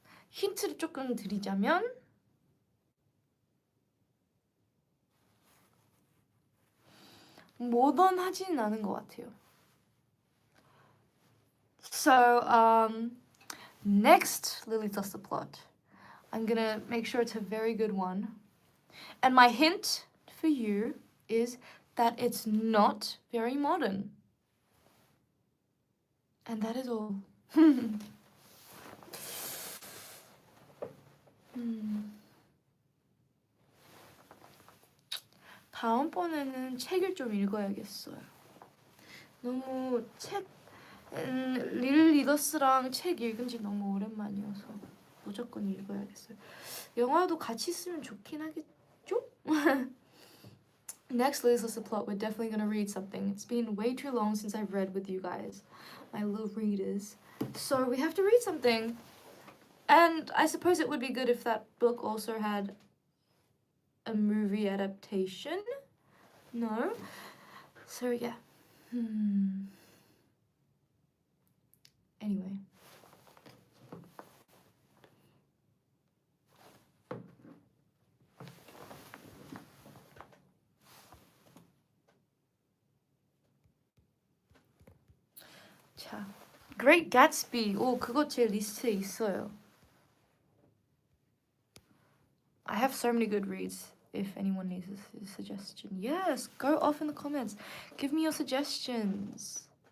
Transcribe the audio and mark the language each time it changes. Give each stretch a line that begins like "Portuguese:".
Korean: 힌트를 조금 드리자면 모던하지는 않은 것 같아요.
English: So, next Lily does the plot. I'm gonna make sure it's a very good one. And my hint for you is that it's not very modern. And that is all.
Korean: 다음번에는 책을 좀 읽어야겠어요. 너무 릴 리더스랑 책 읽은 지 너무 오랜만이어서 무조건 읽어야겠어요. 영화도 같이 있으면 좋긴 하겠죠?
English: Next, let's list a plot. We're definitely gonna read something. It's been way too long since I've read with you guys, my little readers. So we have to read something. And I suppose it would be good if that book also had a movie adaptation. No? So yeah. Anyway.
Korean: 자, Great Gatsby. 오, 그거 제 리스트에 있어요.
English: I have so many good reads. If anyone needs a suggestion, yes, go off in the comments. Give me your suggestions.